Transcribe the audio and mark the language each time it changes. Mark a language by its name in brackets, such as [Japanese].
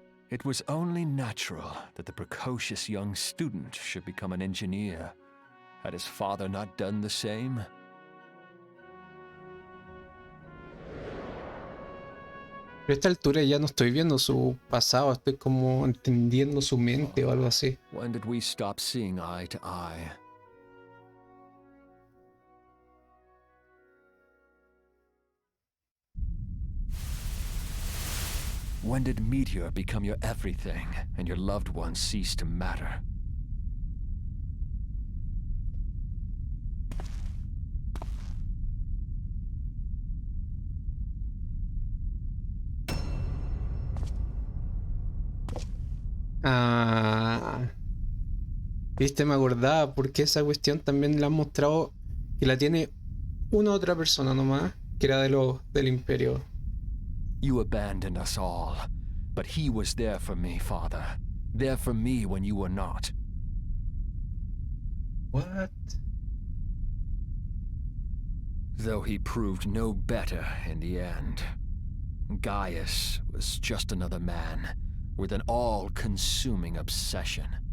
[English] It was only natural that the precocious young student should become an engineer. Had his father not done the same? [Spanish] Pero a esta altura ya no estoy viendo su pasado, estoy como entendiendo su mente o algo así. [English] When did we stop seeing eye to eye? When did Meteor become your everything and your loved ones cease to matter? [Spanish] Ah, viste, me acordaba porque esa cuestión también la han mostrado que la tiene una otra persona nomás, que era del Imperio. [English] You abandoned us all, but he was there for me, Father. There for me when you were not. What? Though he proved no better in the end. Gaius was just another man, with an all-consuming obsession.